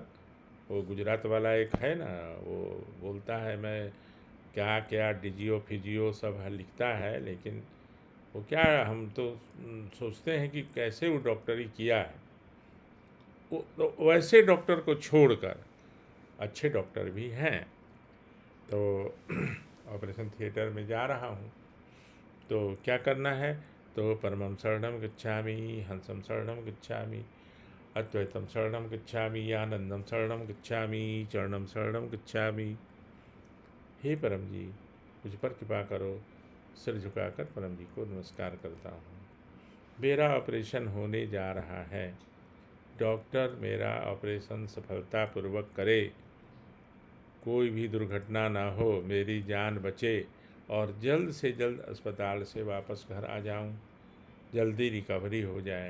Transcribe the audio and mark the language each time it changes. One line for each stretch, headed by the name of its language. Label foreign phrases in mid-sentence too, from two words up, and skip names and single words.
Hindi: वो गुजरात वाला एक है ना, वो बोलता है मैं क्या क्या डिजियो फिजियो सब है लिखता है, लेकिन वो क्या, हम तो सोचते हैं कि कैसे वो डॉक्टरी किया है। वो तो वैसे डॉक्टर को छोड़कर अच्छे डॉक्टर भी हैं। तो ऑपरेशन थिएटर में जा रहा हूँ तो क्या करना है?
Pali: तो परमं शरणं गच्छामि, हंसं शरणं गच्छामि, अद्वैतम शरणं गच्छामि, आनंदम शरणं गच्छामि, चरणं शरणं गच्छामि।
Hindi: हे परम जी, मुझ पर कृपा करो। सिर झुकाकर परम जी को नमस्कार करता हूँ। मेरा ऑपरेशन होने जा रहा है, डॉक्टर मेरा ऑपरेशन सफलतापूर्वक करे, कोई भी दुर्घटना ना हो, मेरी जान बचे और जल्द से जल्द अस्पताल से वापस घर आ जाऊं, जल्दी रिकवरी हो जाए।